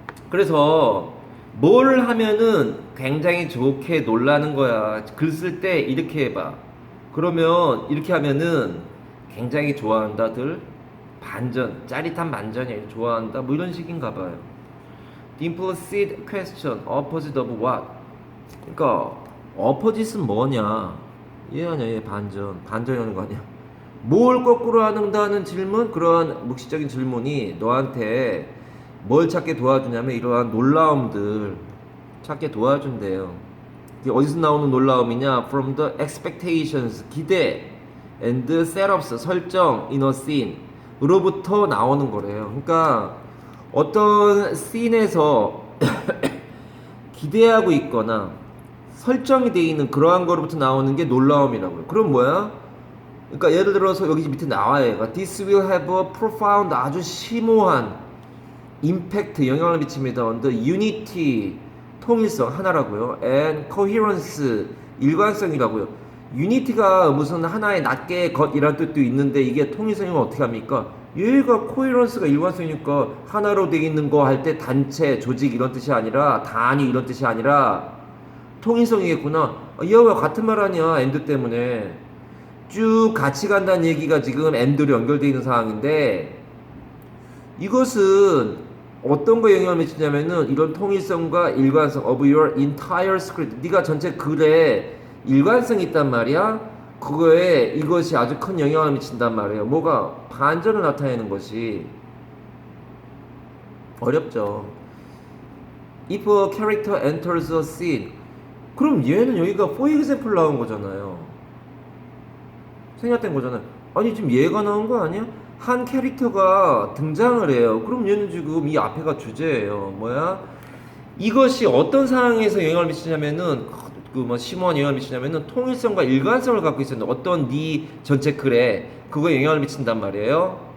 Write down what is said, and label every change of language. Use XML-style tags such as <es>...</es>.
<ko>그래서 뭘 하면은 굉장히 좋게 놀라는 거야. 글 쓸 때 이렇게 해봐. 그러면 이렇게 하면은 굉장히 좋아한다들. 반전, 짜릿한 반전이 좋아한다. 뭐 이런 식인가 봐요.</ko> <en>The implicit question, opposite of what?</en> <ko>그러니까 opposite은 뭐냐? 얘 아니야, 얘 반전. 반전이라는 거 아니야? 뭘 거꾸로 한다는 질문? 그런 묵시적인 질문이 너한테 뭘 찾게 도와주냐면 이러한 놀라움들 찾게 도와준대요. 이게 어디서 나오는 놀라움이냐?</ko> <en>From the expectations,</en> <ko>기대,</ko> <en>and setups,</en> <ko>설정,</ko> <en>in a scene</en> <ko>으로부터 나오는 거래요. 그러니까 어떤 씬에서 기대하고 있거나 설정이 되어 있는 그러한 거로부터 나오는 게 놀라움이라고요. 그럼 뭐야? 그러니까 예를 들어서 여기 밑에 나와요.</ko> <en>This will have a profound</en> <ko>아주 심오한 임팩트 영향을 미칩니다.</ko> <en>on the unity</en> <ko>통일성 하나라고요.</ko> <en>and coherence</en> <ko>일관성이라고요. 유니티가 무슨 하나의 낱개의 것이라는 뜻도 있는데 이게 통일성이면 어떻게 합니까? 얘가 코헤런스가 일관성이니까 하나로 되어 있는 거 할 때 단체, 조직 이런 뜻이 아니라 단위 이런 뜻이 아니라 통일성이겠구나. 얘와 같은 말 아니야. 엔드 때문에 쭉 같이 간다는 얘기가 지금 엔드로 연결되어 있는 상황인데 이것은 어떤 거에 영향을 미치냐면은 이런 통일성과 일관성</ko> <en>of your entire script</en> <ko>네가 전체 글에 일관성이 있단 말이야. 그거에 이것이 아주 큰 영향을 미친단 말이에요. 뭐가 반전을 나타내는 것이 어렵죠.</ko> <en>If a character enters a scene</en> <ko>그럼 얘는 여기가</ko> <en>for example</en> <ko>나온 거잖아요. 생략된 거잖아요. 아니 지금 얘가 나온 거 아니야? 한 캐릭터가 등장을 해요. 그럼 얘는 지금 이 앞에가 주제예요. 뭐야? 이것이 어떤 상황에서 영향을 미치냐면은 그 뭐 심오한 영향을 미치냐면은 통일성과 일관성을 갖고 있었는데 어떤 네 전체 글에 그거에 영향을 미친단 말이에요.</ko>